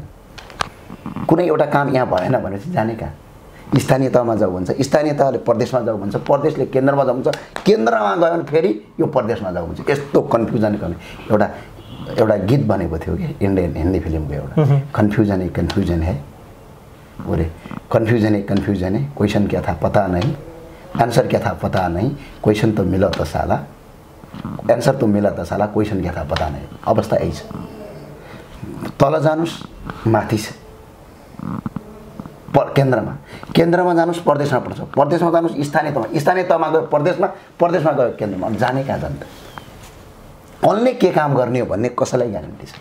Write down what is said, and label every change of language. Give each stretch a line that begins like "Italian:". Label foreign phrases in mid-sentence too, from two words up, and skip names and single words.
Nepali: कुनै एउटा काम यहाँ भएन भनेपछि जाने कहाँ? स्थानीय तहमा जाऊ भन्छ, स्थानीय तहले प्रदेशमा जाऊ भन्छ, प्रदेशले केन्द्रमा जाऊ भन्छ, केन्द्रमा गयो भने फेरि यो प्रदेशमा जाऊ भन्छ। यस्तो कन्फ्युजन गर्ने एउटा गीत बनेको थियो कि इन्डियन हिन्दी फिल्मको एउटा,
Hindi: कन्फ्युजन है बोले, कन्फ्युजन है, क्वेश्चन क्या था पता नहीं, आंसर क्या था पता नहीं, क्वेश्चन तो मिला तो साला, आंसर तो मिला तो साला, क्वेश्चन क्या था पता नहीं।
Nepali: अवस्था यही छ। तल जानुस् माथि छ, केन्द्रमा जानुस् प्रदेशमा पर्छ, प्रदेशमा जानुस् स्थानीय तहमा गयो प्रदेशमा गयो केन्द्रमा। जाने कहाँ जान्छ? अन्य के काम गर्ने हो भन्ने कसैलाई ग्यारेन्टी छ?